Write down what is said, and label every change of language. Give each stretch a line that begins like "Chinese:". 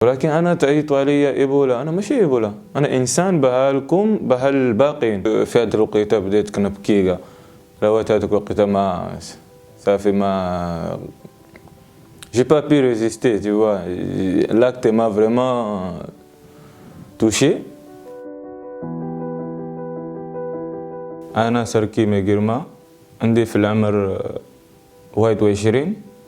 Arabic: ولكن أنا تعيطوا عليا إيبولا، أنا ماشي إيبولا، أنا إنسان بحالكم بحال الباقيين. في هاد الوقيته بديت كنبكي كاع، روات هادوك الوقيته ما صافي ما
French: j'ai pas pu résister, tu vois. L'acte m'a vraiment touché.
Arabic: أنا سركي ميغيرما، عندي في العمر 21.